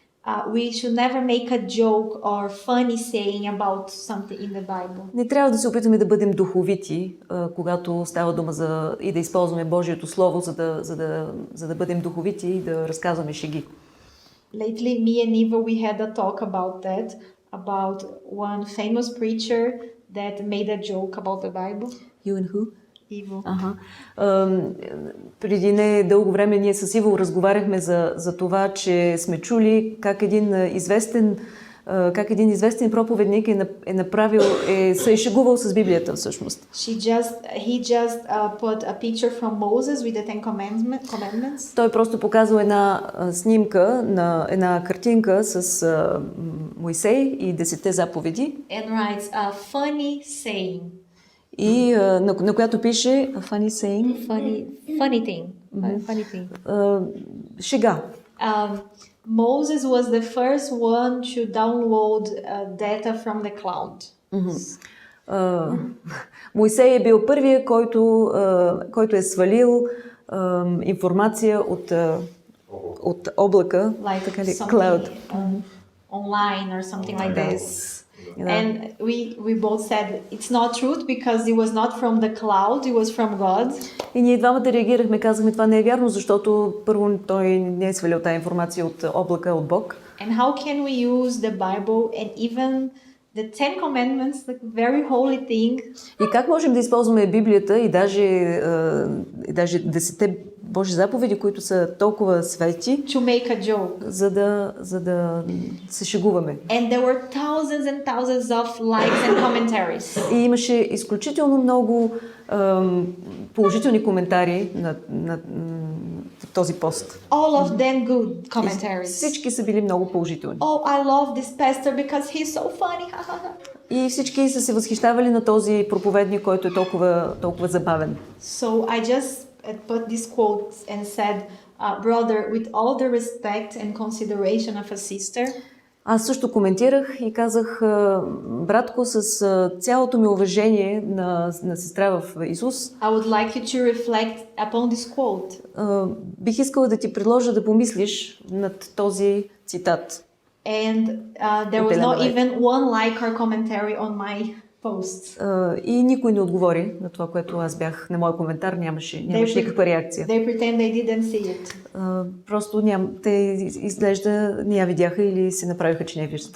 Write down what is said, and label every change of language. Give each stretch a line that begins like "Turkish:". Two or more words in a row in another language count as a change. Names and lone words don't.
English: we should never make a joke or funny saying about something in the Bible.
Bulgarian: Не трябва да се опитваме да бъдем духовити, когато става дума и да използваме Божието Слово, за да бъдем духовити и да разказваме шеги.
English: Lately, me and Eva, we had a talk about that, about one famous preacher that made a joke about the Bible. You and who? Eva.
Bulgarian: Ага. Преди не дълго време ние с Иво разговаряхме за това, че сме чули как един известен проповедник се е шегувал с Библията всъщност.
English: He just put a picture from Moses with the Ten Commandments.
Bulgarian: Той просто показал една снимка, една картинка с Моисей и 10 заповеди.
English: And writes a funny saying.
Bulgarian: И на която пише
English: funny saying. Funny thing. Funny thing.
Bulgarian: Шега.
English: Moses was the first one to download data from the cloud.
Bulgarian: Моисей е бил първия, който е свалил информация от облака,
English: Like
Bulgarian: така ли?
English: something, Cloud. online or something like
Bulgarian: Да.
English: this.
Bulgarian: Да.
English: And we both said it's not truth because it was not from the cloud, it was from God.
Bulgarian: И ние двамата реагирахме, казахме, това не е вярно, защото първо той не е свалил тази информация от облака, от Бог.
English: And how can we use the Bible and even the Ten Commandments, like very holy thing,
Bulgarian: И как можем да използваме Библията и даже 10 Божи заповеди, които са толкова свети,
English: to make a joke?
Bulgarian: за да се шегуваме.
English: And there were thousands and thousands of likes and commentaries.
Bulgarian: И имаше изключително много положителни коментари на този пост.
English: All of them good commentaries.
Bulgarian: Всички са били много положителни.
English: Oh, I love this pastor because he's so funny.
Bulgarian: И всички са се възхищавали на този проповедник, който е толкова забавен.
English: So I just put this quote and said, brother, with all the respect and consideration of a sister,
Bulgarian: Аз също коментирах и казах, братко, с цялото ми уважение на сестра в Исус,
English: I would like you to reflect upon this quote.
Bulgarian: Бих искала да ти предложа да помислиш над този цитат.
English: And there was not even one like or commentary on my post.
Bulgarian: И никой не отговори на това, което аз бях, на моя коментар, нямаше никаква реакция.
English: They pretend they didn't see it.
Bulgarian: Просто те изглежда не я видяха или си направиха, че не я виждат.